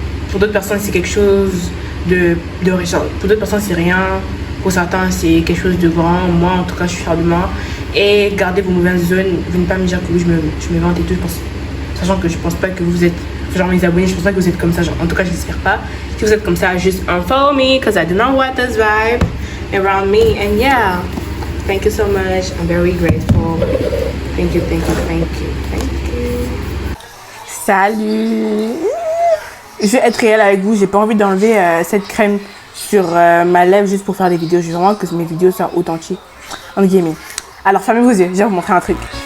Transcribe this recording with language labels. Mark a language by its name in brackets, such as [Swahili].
[French] Pour d'autres personnes, c'est quelque chose de récent. Pour d'autres personnes, c'est rien. Pour certains, c'est quelque chose de grand. Moi, en tout cas, je suis fière de moi. Et gardez vos mauvaises zones. Vous ne pas me dire que oui, je me vante et tout. Sachant que je pense pas que vous êtes, genre mes abonnés, je pense pas que vous êtes comme ça. Genre, en tout cas, je n'espère pas. Si vous êtes comme ça, juste [English] unfollow me because I do not want this vibe around me. And yeah, thank you so much. I'm very grateful. Thank you, thank you, thank you, thank you. [French] Salut. Je vais être réelle avec vous. J'ai pas envie d'enlever cette crème sur ma lèvre juste pour faire des vidéos. Je veux vraiment que mes vidéos soient authentiques. En guillemets. Alors, fermez vos yeux. Je vais vous montrer un truc.